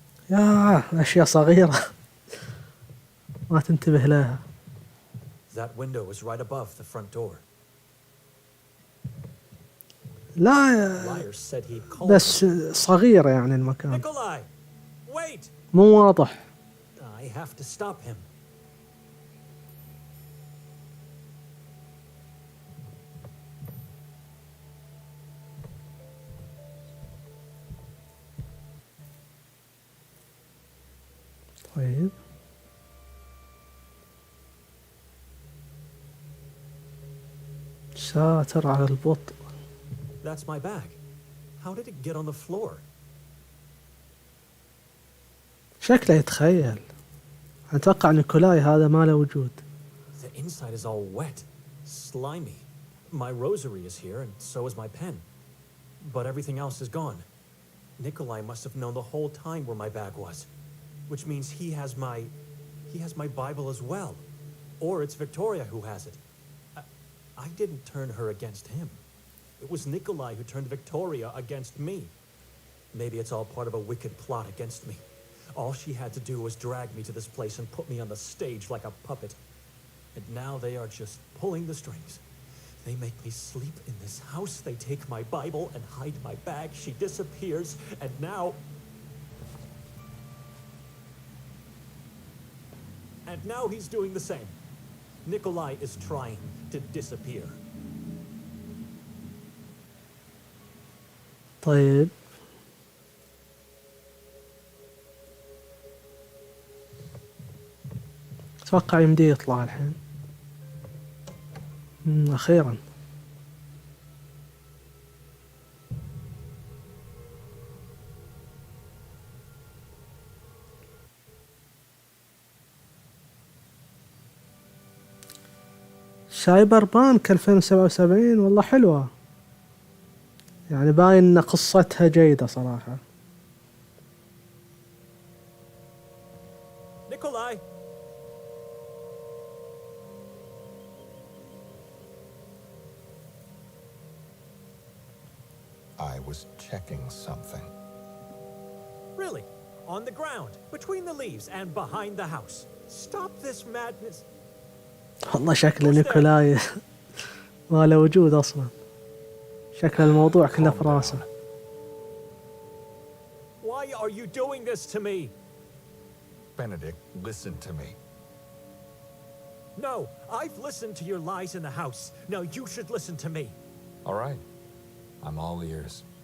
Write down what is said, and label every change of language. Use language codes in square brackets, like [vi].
[ar] يا اشياء صغيرة ما تنتبه لها. [en] That window is right above the front door. [ar] لا [en] Liar said he'd call [ar] بس صغيرة يعني المكان، [en] Nikolai, wait! [ar] مو واضح. [en] I have to stop him. [ar] طيب ساتر على البطء. [en] That's my bag. How did it get on the floor? [ar] شكله يتخيل. أتوقع نيكولاي هذا ما له وجود. [en] The inside is all wet, slimy. My rosary is here, and so is my pen. But everything else is gone. Nikolai must have known the whole time where my bag was. Which means he has my Bible as well. Or it's Victoria who has it. I didn't turn her against him. It was Nikolai who turned Victoria against me. Maybe it's all part of a wicked plot against me. All she had to do was drag me to this place and put me on the stage like a puppet. And now they are just pulling the strings. They make me sleep in this house. They take my Bible and hide my bag. She disappears, and now... And now he's doing the same. Nikolai is trying to disappear. [ar] طيب أتوقع يمدي يطلع الحين. أخيرا. سايبر بانك 2077 والله حلوة، يعني باين ان قصتها جيدة صراحة. [en] Nikolai! I was checking something. Really? On the ground, between the leaves and behind the house. Stop this madness. [ar] والله شكل نيكولاي ما له وجود أصلا. شكل الموضوع كله في راسه. [en] Why are you doing this to me? Benedict, listen to me. No, I've listened to your lies in the house. Now you should listen to me. All right. I'm all ears.